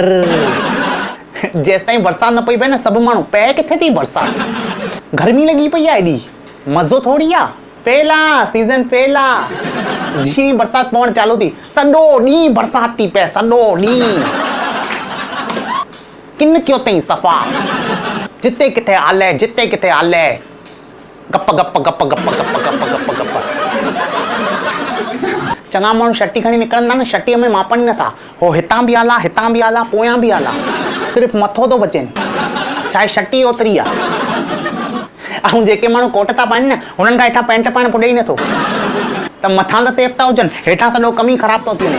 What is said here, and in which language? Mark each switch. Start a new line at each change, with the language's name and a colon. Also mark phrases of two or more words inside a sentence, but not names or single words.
Sindhi: जेसि ताईं बरसाति न पई पए न सभु माण्हू, पए किथे थी बरसाति, गर्मी लॻी पई आहे एॾी, मज़ो थोड़ी आहे, फेल आहे, सीज़न फेल आहे। जीअं बरसाति पवणु चालू थी सॼो ॾींहुं बरसाति थी पए, सॼो ॾींहुं किन कयो अथई सफ़ा, जिते किथे आले, जिते किथे आले, गप गप गप गप गप गप गप गप। चङा माण्हू छटी खणी निकिरंदा न, छटीअ में मापनि नथा, हो हितां बि आला, हितां बि आला, पोयां बि आला, सिर्फ़ु मथो थो बचेनि, चाहे छटी ओतिरी आहे। ऐं जेके माण्हू कोट था पाइनि न, हुननि खां हेठां पैंट पाइणु पुॼे ई नथो, त मथां त सेफ था हुजनि, हेठां सॼो कम ई ख़राबु थो थी वञे।